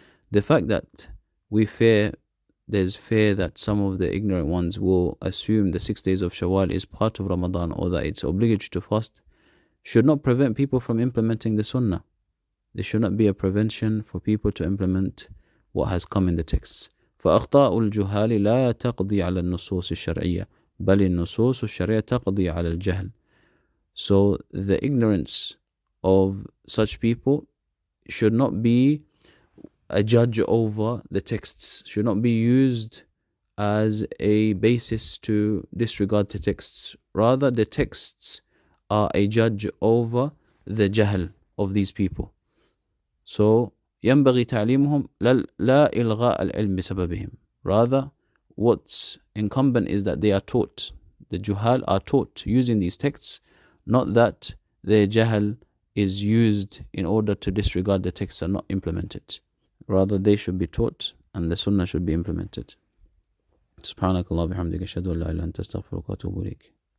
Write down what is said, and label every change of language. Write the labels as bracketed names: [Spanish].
[English] The fact that there's fear that some of the ignorant ones will assume the 6 days of Shawwal is part of Ramadan, or that it's obligatory to fast, should not prevent people from implementing the Sunnah. There should not be a prevention for people to implement what has come in the texts. [Arabic] فأخطاء الجهال لا تقضي على النصوص الشرعية بل النصوص الشرعية تقضي على الجهل. [English] So the ignorance of such people should not be a judge over the texts, should not be used as a basis to disregard the texts. Rather, the texts are a judge over the jahl of these people. [Arabic] So, ينبغي تعليمهم لا إلغاء العلم بسببهم. [English] Rather, what's incumbent is that they are taught. The juhal are taught using these texts, not that their jahl is used in order to disregard the texts and not implement it. Rather, they should be taught and the sunnah should be implemented. [Arabic] سبحانك اللهم وبحمدك أشهد أن لا إله إلا أنت أستغفرك وأتوب إليك.